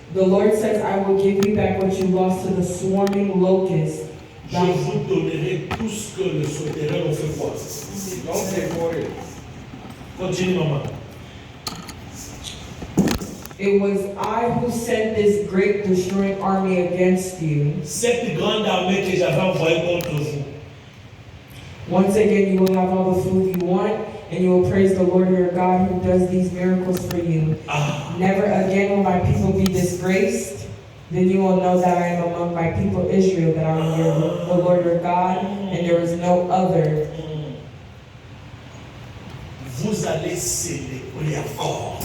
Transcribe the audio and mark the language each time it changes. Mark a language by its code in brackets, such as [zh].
[en] "The Lord says, I will give you back what you lost to the swarming locust. [fr] Je vous donnerai tout ce que le souterrain ont fait quoi? Donc c'est pour eux. Continue, maman. [en] It was I who sent this great destroying army against you. [fr] Cette grande armée que j'avais envoyée contre vous. [en] Once again, you will have all the food you want, and you will praise the Lord your God who does these miracles for you. Never again will my people be disgraced. Then you will know that I am among my people Israel, that I am the Lord your God, and there is no other. [fr] Vous allez célébrer encore.